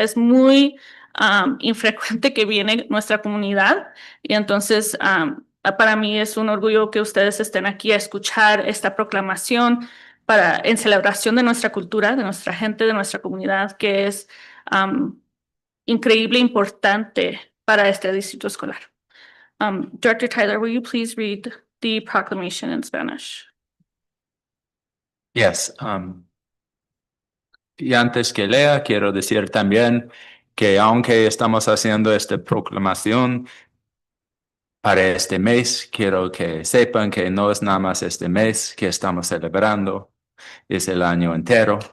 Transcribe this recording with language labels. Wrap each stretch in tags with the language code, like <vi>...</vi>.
<es>Es muy infrecuente que viene nuestra comunidad y entonces para mí es un orgullo que ustedes estén aquí a escuchar esta proclamación en celebración de nuestra cultura, de nuestra gente, de nuestra comunidad, que es increíble, importante para este distrito escolar.</es> <en>Director Tyler, will you please read the proclamation in Spanish? Yes.</en> <es>Y antes que lea, quiero decir también que aunque estamos haciendo esta proclamación para este mes, quiero que sepan que no es nada más este mes que estamos celebrando, es el año entero.</es>